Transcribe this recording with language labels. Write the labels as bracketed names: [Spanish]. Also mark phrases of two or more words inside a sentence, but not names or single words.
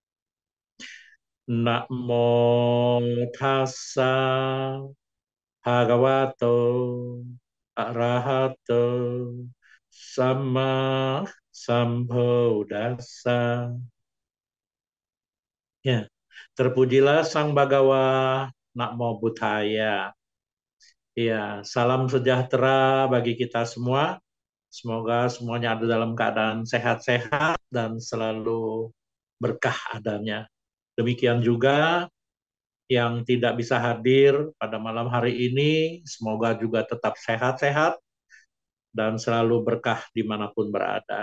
[Pali] Namo tassa bhagavato arahato sama sambuddhassa. [Indonesian] Ya, terpujilah Sang Bhagawa, [Pali] Namo Buddhaya. [Indonesian] Ya, salam sejahtera bagi kita semua. Semoga semuanya ada dalam keadaan sehat-sehat dan selalu berkah adanya. Demikian juga yang tidak bisa hadir pada malam hari ini, semoga juga tetap sehat-sehat dan selalu berkah dimanapun berada.